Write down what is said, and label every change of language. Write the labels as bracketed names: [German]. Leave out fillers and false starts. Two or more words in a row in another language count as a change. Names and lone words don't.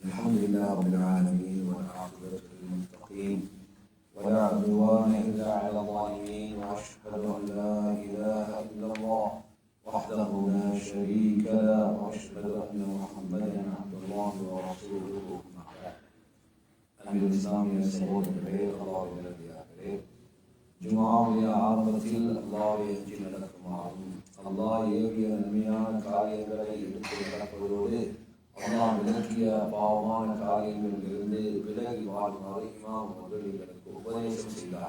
[Arabic] الحمد لله رب العالمين والعاقبة للمتقين ولا عدوان إلا على الظالمين وأشهد أن لا إله إلا الله وحده لا شريك له وأشهد أن محمدا عبد الله ورسوله [Tamil] அன்பின் இஸ்லாமிய சகோதரர்களே, அல்லாஹ்வின் நல்லடியார்களே, ஜும்ஆவுடைய ஆரம்பத்தில் அல்லாஹ்வை அஞ்சி நடக்குமாறும் அல்லாஹ் ஏவிய நன்மையான காரியங்களை எடுத்து நடப்பதோடு அல்லாஹ் விலக்கிய பாவமான காரியங்களிலிருந்து விலகி வாழ்மாறு இமாம் அவர்கள் எங்களுக்கு உபதேசம் செய்தார்.